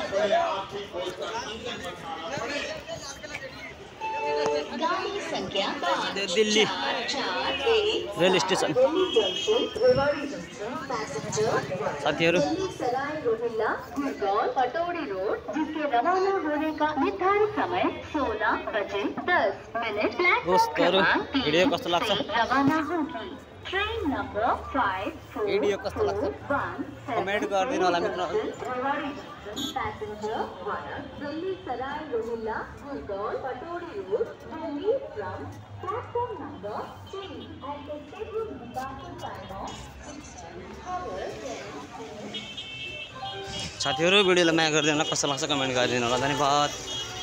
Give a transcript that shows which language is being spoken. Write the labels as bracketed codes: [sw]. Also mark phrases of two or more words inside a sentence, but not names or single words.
[ne] दिल्ली रेल स्टेशन साथीहरू। [hi] पटौड़ी रोड जिसके रवाना होने का निर्धारित समय 16:10 [ne] दोस्तहरू भिडियो कस्तो लाग्छ [hi] रवाना होगी। ट्रेन नंबर 5 [ne] भिडियो कस्तो लाग्छ कमेन्ट गरिदिनु होला मित्रहरू। [en] passenger Delhi Sarai Rohilla Gurgaon Pataudi Road Delhi from platform number 3 at the scheduled departure time of 6 hours। [ne] साथीहरू भिडियोलाई माया गरिदिनु होला, कस्तो लाग्छ कमेन्ट गरिदिनु होला। धन्यवाद।